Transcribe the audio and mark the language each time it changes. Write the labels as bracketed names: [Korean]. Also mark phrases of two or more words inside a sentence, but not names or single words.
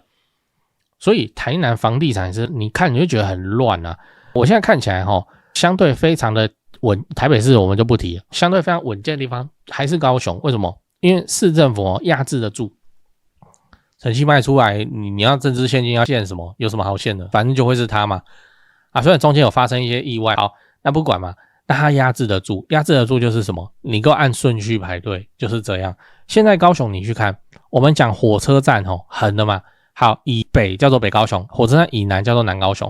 [Chinese] 所以台南房地產是你看你就覺得很亂啊。我現在看起來相對非常的穩，台北市我們就不提了，相對非常穩健的地方還是高雄。為什麼？因為市政府壓制得住，陳其邁出來，你要政治獻金要獻什麼？有什麼好獻的？反正就會是他嘛。啊，雖然中間有發生一些意外，好，那不管嘛，那他壓制得住，壓制得住就是什麼？你給我按順序排隊，就是這樣。現在高雄你去看，我們講火車站橫的嘛，好，以北叫做北高雄，火車站以南叫做南高雄。